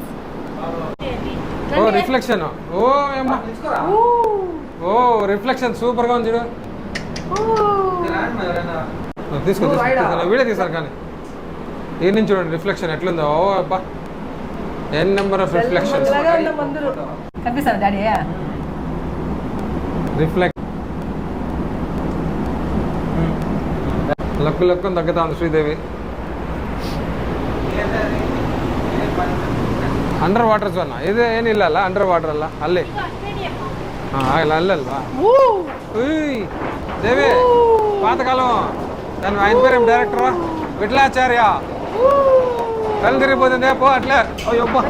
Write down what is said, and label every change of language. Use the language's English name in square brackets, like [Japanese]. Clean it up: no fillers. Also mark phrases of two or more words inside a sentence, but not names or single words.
[Telugu] ఓ రిఫ్లెక్షన్ ఓ ఏమ్మా ఓ రిఫ్లెక్షన్ సూపర్గా ఉంది చూడు తీసుకో వీడియో తీసారు కానీ ఈ నుంచి చూడండి రిఫ్లెక్షన్ ఎట్లుందో ఓ అబ్బా [English] n number of reflection [Telugu] కనిపిస్తాను డాడీ రిఫ్లెక్ట్ లక్కు లక్కు తగ్గుతా ఉంది శ్రీదేవి [English] under water [Kannada] ಝೋನ್ ಇದು ಏನಿಲ್ಲಲ್ಲ [English] under water [Kannada] ಅಲ್ಲ ಅಲ್ಲೇ ಹಾಂ ಅಲ್ಲಲ್ವಾ ಉಯ್ ದೇವಿ [Telugu] పాతకాలం దాని ఆయన పేరు ఏం డైరెక్టర్ విఠలాచార్య కళ్ళు తిరిగిపోతుంది పో అట్లే అయ్యో